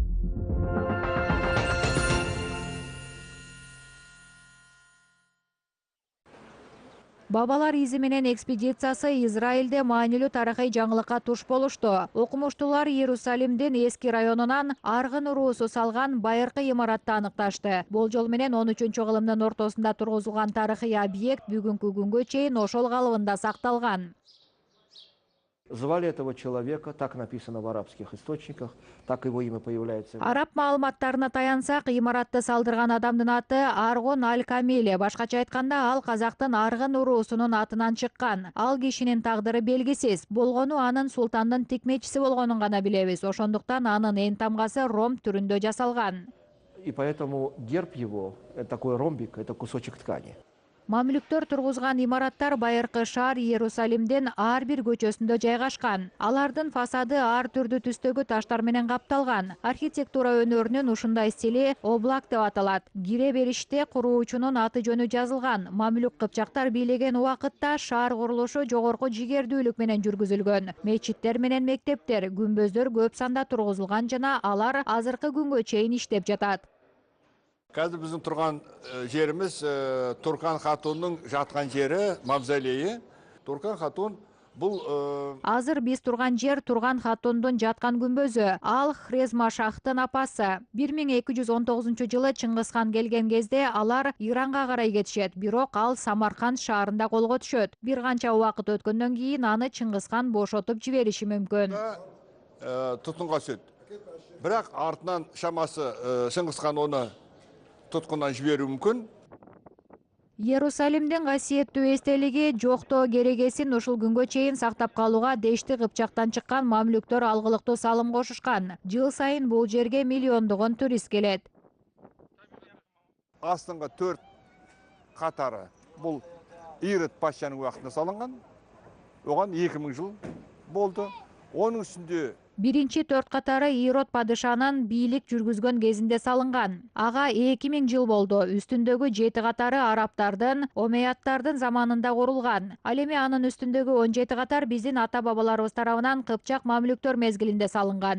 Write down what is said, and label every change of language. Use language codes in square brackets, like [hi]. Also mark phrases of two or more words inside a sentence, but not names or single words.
[ky] Бабалар изи менен экспедициясы Израилде маанилүү тарыхый жаңылыкка туш болушту. Окумуштуулар Иерусалимдин эски районунан аргын уруусу салган байыркы имаратты аныкташты. Болжол менен 13-кылымдын ортосунда тургузулган тарыхый объект бүгүнкү күнгө чейин ошол калыбында сакталган. [ru] Звали этого человека, так написано в арабских источниках, так его имя появляется. [ky] Араб маалыматтарына таянсак, имаратты салдырган адамдын аты Аргон Аль-Камиле. Башкача айтканда, ал казактын аргын уруусунун атынан чыккан. Ал кишинин тагдыры белгисиз. Болгону анын султандын тикмечиси болгонун гана билебиз. Ошондуктан анын эн тамгасы ром түрүндө жасалган. [ru] И поэтому герб его, такой ромбик, это кусочек ткани. [ky] Мамлюктөр тургузган имараттар байыркы шаар Иерусалимдин ар бир көчөсүндө жайгашкан. Алардын фасады ар түрдүү түстөгү таштар менен капталган. Архитектура өнөрүнүн ушундай стили облак деп аталат. Кире бериште куруучунун аты жөнү жазылган. Мамлюк кыпчактар бийлеген убакытта шаар курулушу жогорку жигердүүлүк менен жүргүзүлгөн. Мечиттер менен мектептер, күмбөздөр көп санда тургузулган жана алар азыркы күнгө чейин иштеп жатат. [kk] Қазір біздің тұрған жеріміз Туркан Хатунның жатқан жері, мавзолейі. Туркан Хатун бұл... [ky] Азыр биз турган жер Турган Хатундун жаткан күмбөзү. Ал Хрезма шахтын апасы. 1219 жылы Чыңгызхан келген кезде алар Иранга карай кетишет. Бирок ал Самарканд шаарында колго түшөт. Бир канча убакыт өткөндөн кийин аны Чыңгызхан бошотуп жибериши мүмкүн. [kk] Тұтқынға түсет. Бірақ артынан шамасы Чыңгызхан оны тұтқындан жіберу мүмкін. [ky] Иерусалимдин касиеттүү эстелиги жоктоо керегесин ушул күнгө чейин сактап калууга Дешти Кыпчактан чыккан мамлюктөр алгылыктуу салым кошушкан. Жыл сайын бул жерге миллиондогон турист келет. Астыңғы 4 катары бул Ирод патшанын убактында салынган. [kk] Оған 2000 жыл болды. Оның үстүндө [ky] Биринчи 4 катары Ирод падышанын бийлик жүргүзгөн кезинде салынган. Ага 2000 жыл болду. Үстүндөгү 7 катары арабтардын, омейяттардын заманында курулган. Ал эми анын үстүндөгү 17 катар биздин ата-бабаларыбыз тарабынан Кыпчак мамлюктөр мезгилинде салынган.